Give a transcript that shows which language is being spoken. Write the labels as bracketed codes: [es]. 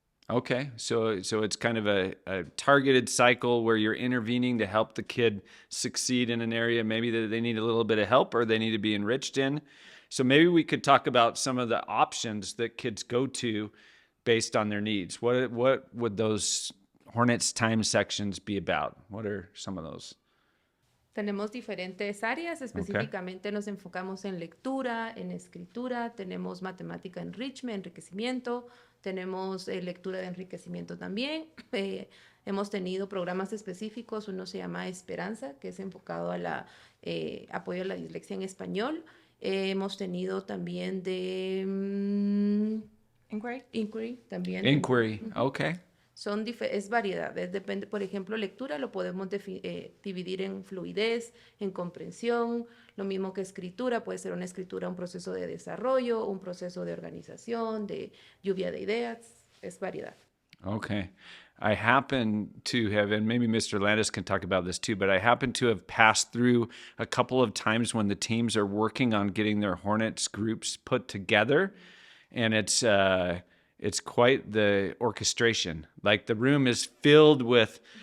[en] Okay, so it's kind of a targeted cycle where you're intervening to help the kid succeed in an area maybe that they need a little bit of help or they need to be enriched in. So maybe we could talk about some of the options that kids go to based on their needs. What would those Hornets Time sections be about? What are some of those? [es] Tenemos diferentes áreas, específicamente nos enfocamos en lectura, en escritura, tenemos matemática enriquecimiento, tenemos lectura de enriquecimiento también. Hemos tenido programas específicos, uno se llama Esperanza, que es enfocado a apoyo a la dislexia en español. Hemos tenido también de Inquiry también. [en] Inquiry, okay. [es] Es variedad, depende, por ejemplo, lectura lo podemos dividir en fluidez, en comprensión, lo mismo que escritura, puede ser una escritura, un proceso de desarrollo, un proceso de organización, de lluvia de ideas, es variedad. [en] Okay. I happen to have, and maybe Mr. Landis can talk about this too, but I happen to have passed through a couple of times when the teams are working on getting their Hornets groups put together, and it's quite the orchestration. Like the room is filled with